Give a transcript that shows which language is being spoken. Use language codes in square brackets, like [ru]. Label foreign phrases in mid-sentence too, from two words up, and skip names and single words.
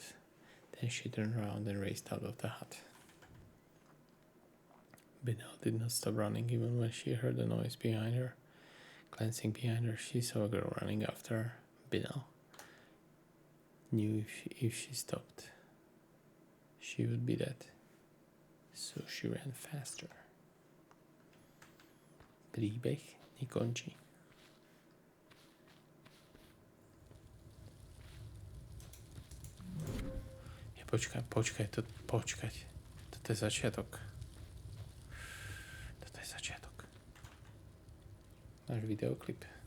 [en] Then she turned around and raced out of the hut. Binel did not stop running even when she heard the noise behind her. Glancing behind her, she saw a girl running after her. Binel knew if she stopped, she would be dead. So she ran faster. [sk] Príbeh nekončí. Počkať. Toto je začiatok. Náš videoklip.